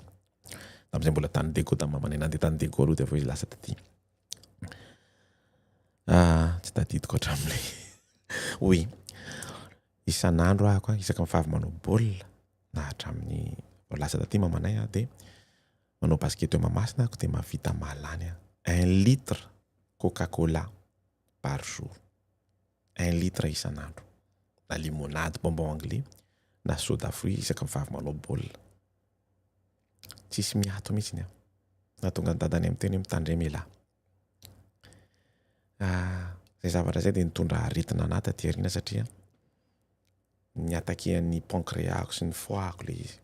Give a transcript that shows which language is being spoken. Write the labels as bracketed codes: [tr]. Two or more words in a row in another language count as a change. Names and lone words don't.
[mg] Tamin'izay mbola tany Dego tamin'ny mamanay nandeha tany Dego aloha dia avy izy lasa taty. Tsy tadidiko hatramin'ilay. Oui. Isan'andro ako isaka mifavy manao baolina na hatramin'ny lasa taty mamanay dia manao basket eo Mahamasina ako dia mahavita mahalany 1 litre Coca-Cola [fr] par jour. [mg] 1 litre isan'andro. Na limonade bonbon anglais na soda fruit isaka mifavy manao baolina. Tsisy miato mihitsy na tonga ny dadanay amin'ny teny mitandray mela. Zay zavatra zay dia nitondra aretina anahy taty aoriana satria niatakehan'ny pancréas sy ny foie-ako ilay izy.